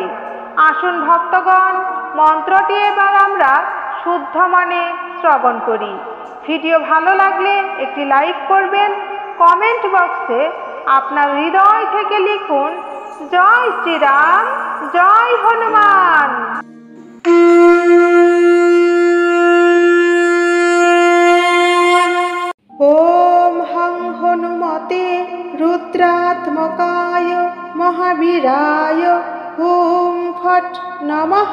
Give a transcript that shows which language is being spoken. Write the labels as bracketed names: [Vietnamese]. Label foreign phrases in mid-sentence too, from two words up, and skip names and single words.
[Bangla] আসুন ভক্তগণ, মন্ত্রটি এবার আমরা শুদ্ধ মনে শ্রবণ করি। ভিডিও ভালো লাগলে একটি লাইক করবেন। কমেন্ট বক্সে আপনার হৃদয় থেকে লিখুন জয় শ্রীরাম, জয় হনুমান। [Sanskrit] ওম হং হনুমতে রুদ্রাত্মকায় মহাবীরায় হুম ফট নমঃ।